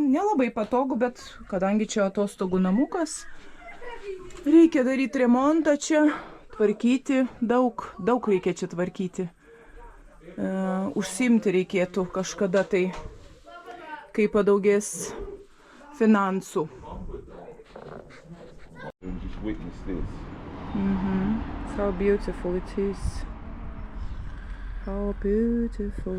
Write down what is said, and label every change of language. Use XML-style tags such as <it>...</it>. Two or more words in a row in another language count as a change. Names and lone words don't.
<lt>Nelabai patogu, bet kadangi čia atostogų namukas, reikia daryti remontą čia, tvarkyti. Daug reikia čia tvarkyti. Užsiimti reikėtų kažkada tai, kai padaugės finansų.</lt> <en>And just witness this. How beautiful it is. How beautiful.</en>